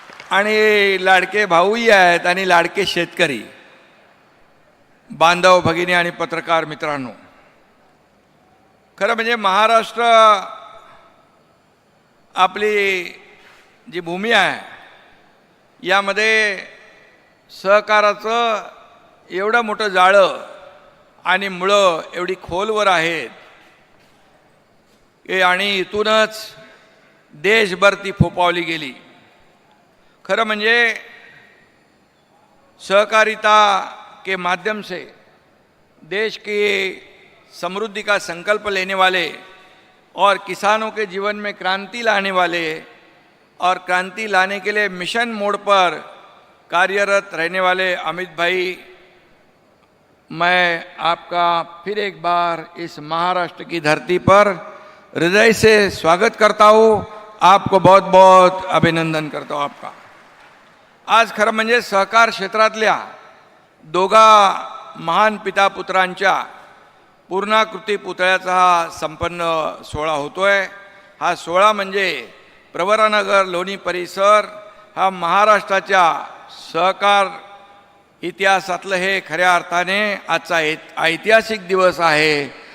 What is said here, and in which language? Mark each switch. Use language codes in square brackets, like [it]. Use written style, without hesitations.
[mr] आणि लाडके भाऊही आहेत आणि लाडके शेतकरी बांधव भगिनी आणि पत्रकार मित्रांनो, खरं म्हणजे महाराष्ट्र आपली जी भूमी आहे यामध्ये सहकाराचं एवढं मोठं जाळं आणि मुळं एवढी खोलवर आहेत आणि इथूनच देशभर ती फोपावली गेली. खरं म्हणजे [hi] सहकारिता के माध्यम से देश की समृद्धि का संकल्प लेने वाले और किसानों के जीवन में क्रांति लाने वाले और क्रांति लाने के लिए मिशन मोड पर कार्यरत रहने वाले अमित भाई, मैं आपका फिर एक बार इस महाराष्ट्र की धरती पर हृदय से स्वागत करता हूँ. आपको बहुत बहुत अभिनंदन करता हूँ आपका. [mr] आज खरं म्हणजे सहकार क्षेत्रातल्या दोघा महान पिता पुत्रांच्या पूर्णाकृती पुतळ्याचा हा संपन्न सोहळा होतोय. हा सोहळा म्हणजे प्रवरानगर लोणी परिसर हा महाराष्ट्राच्या सहकार इतिहासातलं हे खऱ्या अर्थाने आजचा ऐतिहासिक दिवस आहे.